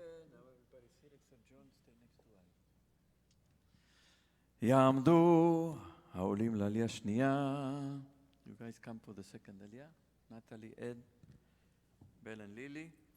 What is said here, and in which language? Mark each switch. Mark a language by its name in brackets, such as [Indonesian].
[English] Now everybody sit except John, stay next to Ali. [Hebrew] יעמדו העולים לעלייה שנייה. [English] You guys come for the second aliyah. Natalie, Ed, Bell and Lily.